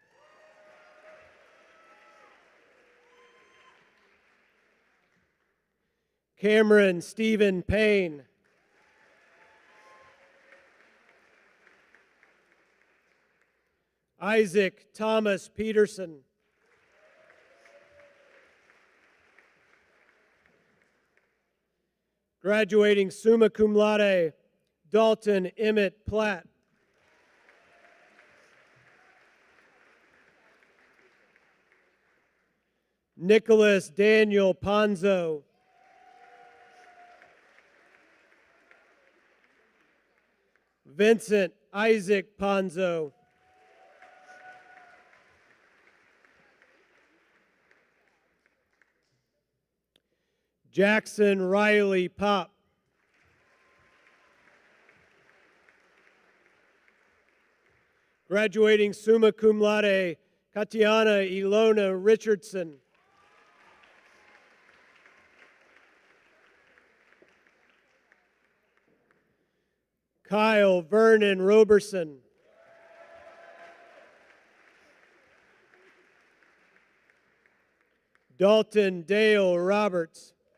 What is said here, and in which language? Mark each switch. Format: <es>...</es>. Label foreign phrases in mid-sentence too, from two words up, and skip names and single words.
<en>Cameron Stephen Payne. Isaac Thomas Peterson. Graduating</en> <la>summa cum laude,</la> <en>Dalton Emmett Platt. Nicholas Daniel Ponzo. Vincent Isaac Ponzo. Jackson Riley Pop. Graduating</en> <la>summa cum laude,</la> <en>Katiana Ilona Richardson. Kyle Vernon Roberson. Dalton Dale Roberts.</en>